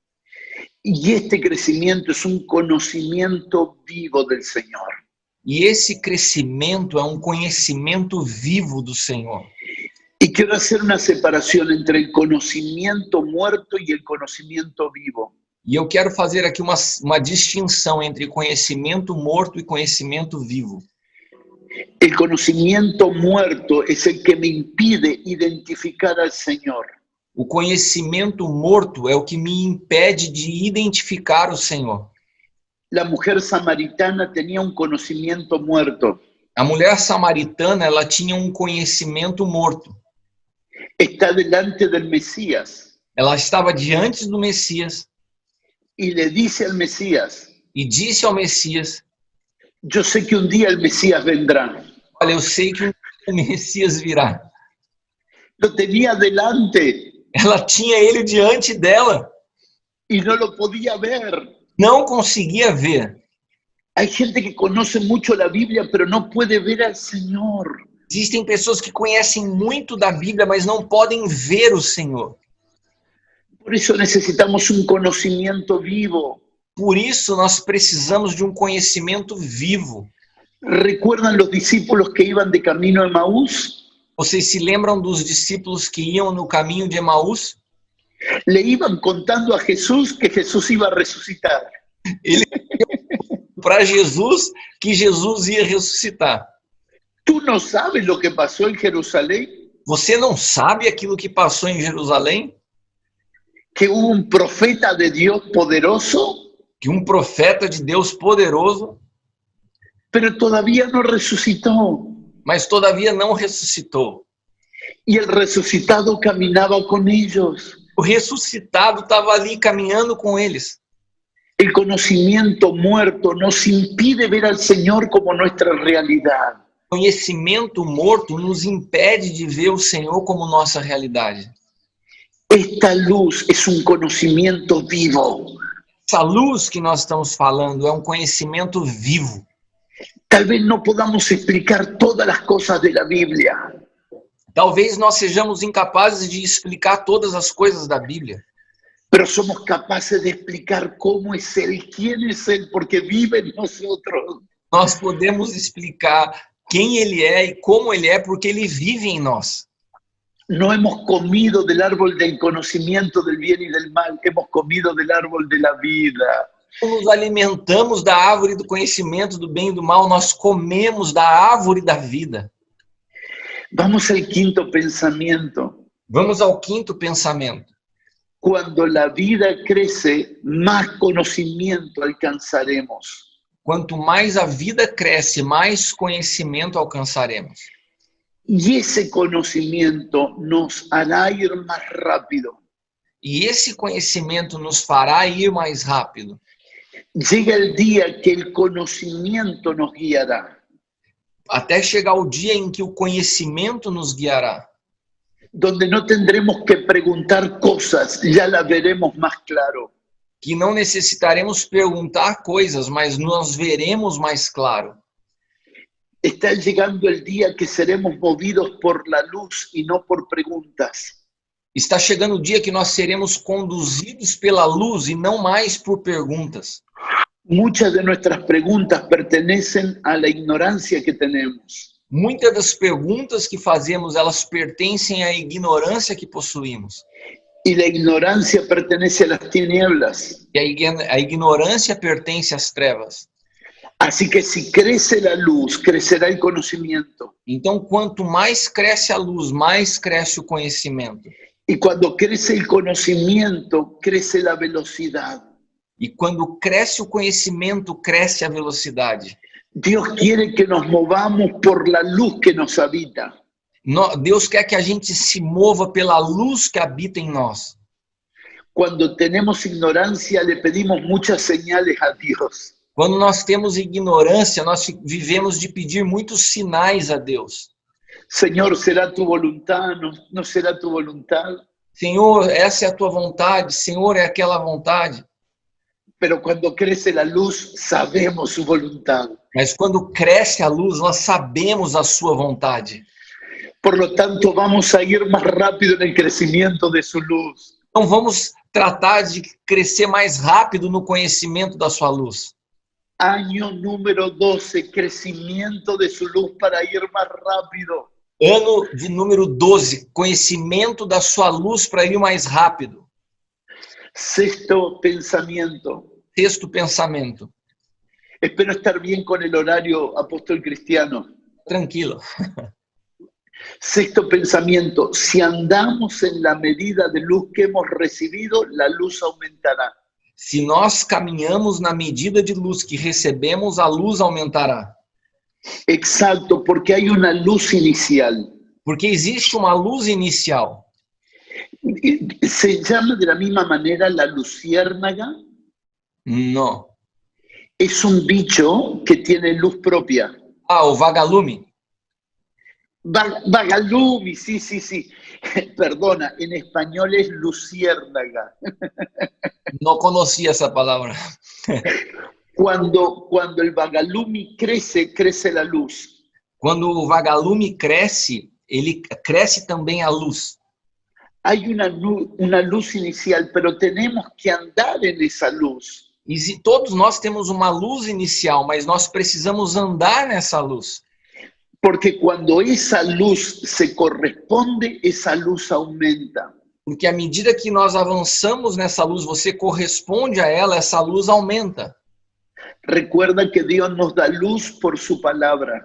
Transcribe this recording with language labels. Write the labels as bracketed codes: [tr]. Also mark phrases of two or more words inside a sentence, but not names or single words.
[es] Y este crecimiento es un conocimiento vivo del Señor. [pt] E esse crescimento é um conhecimento vivo do Senhor. [es] Y quiero hacer una separación entre el conocimiento muerto y el conocimiento vivo. [pt] E eu quero fazer aqui uma distinção entre conhecimento morto e conhecimento vivo. [es] El conocimiento muerto es el que me impide identificar al Señor. [pt] O conhecimento morto é o que me impede de identificar o Senhor. [es] La mujer samaritana tenía un conocimiento muerto. [pt] A mulher samaritana, ela tinha um conhecimento morto. [es] Está delante del Mesías [pt] Ela estava diante do Messias [es] y le dice al Mesías, [pt] e disse ao Messias: [es] yo sé que un día el Mesías vendrá. [pt] olha, eu sei que o Messias virá. [es] Lo tenía delante [pt] Ela tinha ele diante dela, [es] y no lo podía ver. [pt] não conseguia ver. [es] Hay gente que conoce mucho la Biblia, pero no puede ver al Señor. [pt] Existem pessoas que conhecem muito da Bíblia, mas não podem ver o Senhor. [es] Por eso necesitamos un conocimiento vivo. [pt] Por isso, nós precisamos de um conhecimento vivo. [es] ¿Recuerdan los discípulos que iban de camino a Emaús? [pt] Vocês se lembram dos discípulos que iam no caminho de Emaús? [es] Le iban contando a Jesús que Jesús iba a resucitar. [pt] Ele para Jesus que Jesus ia ressuscitar. [es] ¿Tú no sabes lo que pasó en Jerusalén? [pt] Você não sabe aquilo que passou em Jerusalém? [es] Que hubo un profeta de Dios poderoso, [pt] Que um profeta de Deus poderoso, [es] pero todavía no resucitó. [pt] mas todavia não ressuscitou. [es] Y el resucitado caminaba con ellos. [pt] O ressuscitado estava ali caminhando com eles. [es] El conocimiento muerto nos impide ver al Señor como nuestra realidad. [pt] O conhecimento morto nos impede de ver o Senhor como nossa realidade. [es] Esta luz es un conocimiento vivo. [pt] Essa luz que nós estamos falando é um conhecimento vivo. [es] Tal vez no podamos explicar todas las cosas de la Biblia, [pt] Talvez nós sejamos incapazes de explicar todas as coisas da Bíblia, [es] pero somos capaces de explicar cómo es Él, quién es Él, porque vive en nosotros. [pt] nós podemos explicar quem Ele é e como Ele é, porque Ele vive em nós. [es] No hemos comido del árbol del conocimiento del bien y del mal, hemos comido del árbol de la vida. [pt] Nos alimentamos da árvore do conhecimento do bem e do mal, nós comemos da árvore da vida. [es] Vamos al quinto pensamiento. [pt] Vamos ao quinto pensamento. [es] Cuando la vida crece, más conocimiento alcanzaremos. [pt] Quanto mais a vida cresce, mais conhecimento alcançaremos. [es] Y ese conocimiento nos hará ir más rápido. [pt] E esse conhecimento nos fará ir mais rápido. [es] Llega el día que el conocimiento nos guiará, [pt] Até chegar o dia em que o conhecimento nos guiará. [es] donde no tendremos que preguntar cosas, ya las veremos más claro. [pt] Que não necessitaremos perguntar coisas, mas nós veremos mais claro. [es] Está llegando el día que seremos movidos por la luz y no por preguntas. [pt] Está chegando o dia que nós seremos conduzidos pela luz e não mais por perguntas. [es] Muchas de nuestras preguntas pertenecen a la ignorancia que tenemos. [pt] Muitas das perguntas que fazemos, elas pertencem à ignorância que possuímos. [es] Y la ignorancia pertenece a las tinieblas. [pt] E a ignorância pertence às trevas. [es] Así que si crece la luz, crecerá el conocimiento. [pt] Então, quanto mais cresce a luz, mais cresce o conhecimento. [es] Y cuando crece el conocimiento, crece la velocidad. [pt] E quando cresce o conhecimento, cresce a velocidade. [es] Dios quiere que nos movamos por la luz que nos habita. [pt] Deus quer que a gente se mova pela luz que habita em nós. [es] Cuando tenemos ignorancia le pedimos muchas señales a Dios. [pt] Quando nós temos ignorância, nós vivemos de pedir muitos sinais a Deus. [es] Señor, ¿será tu voluntad? ¿No será tu voluntad? [pt] Senhor, essa é a tua vontade. Senhor, é aquela vontade. [es] Pero cuando crece la luz, sabemos su voluntad. [pt] Mas quando cresce a luz, nós sabemos a sua vontade. [es] Por lo tanto, vamos a ir más rápido en el crecimiento de su luz. [pt] Então vamos tratar de crescer mais rápido no conhecimento da sua luz. [es] Año número 12, crecimiento de su luz para ir más rápido. [pt] Ano de número 12, conhecimento da sua luz para ir mais rápido. [es] Sexto pensamiento. [pt] Sexto pensamento. [es] Espero estar bien con el horario, apóstol Cristiano. [pt] Tranquilo. [es] Sexto pensamiento. Si andamos en la medida de luz que hemos recibido, la luz aumentará. [pt] Se nós caminhamos na medida de luz que recebemos, a luz aumentará. [es] Exacto, porque hay una luz inicial. [pt] Porque existe uma luz inicial. [es] ¿Se llama de la misma manera la luciérnaga? [pt] Não. [es] Es un bicho que tiene luz propia. [pt] Ah, o vagalume. [es] Vagalumi, sí. Perdona, en español es luciérnaga. [pt] Não conhecia essa palavra. [es] Cuando el vagalumi crece la luz. [pt] Quando o vagalume cresce, ele cresce também a luz. [es] Hay una luz inicial, pero tenemos que andar en esa luz. [pt] E todos nós temos uma luz inicial, mas nós precisamos andar nessa luz. [es] Porque cuando esa luz se corresponde, esa luz aumenta. [pt] Porque à medida que nós avançamos nessa luz, você corresponde a ela, essa luz aumenta. [es] Recuerda que Dios nos da luz por su palabra.